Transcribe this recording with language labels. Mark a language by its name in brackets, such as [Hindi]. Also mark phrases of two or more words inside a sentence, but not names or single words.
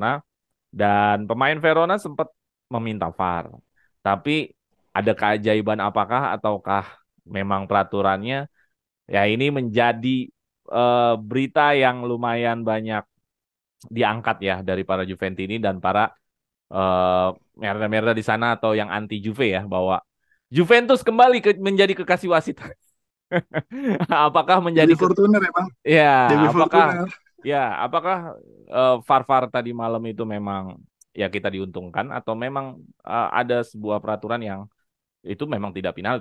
[Indonesian] Dan pemain Verona sempat meminta VAR. Tapi ada keajaiban apakah ataukah memang peraturannya? Ya, ini menjadi berita yang lumayan banyak diangkat ya dari para Juventini dan para eh merda-merda di sana atau yang anti Juve ya bahwa Juventus kembali menjadi kekasih wasit. Apakah menjadi Dewi Fortuner ya, Bang. ya Dewi apakah Fortuner. apakah VAR-VAR tadi malam itu memang ya kita diuntungkan atau memang ada sebuah peraturan yang itu memang tidak penalti.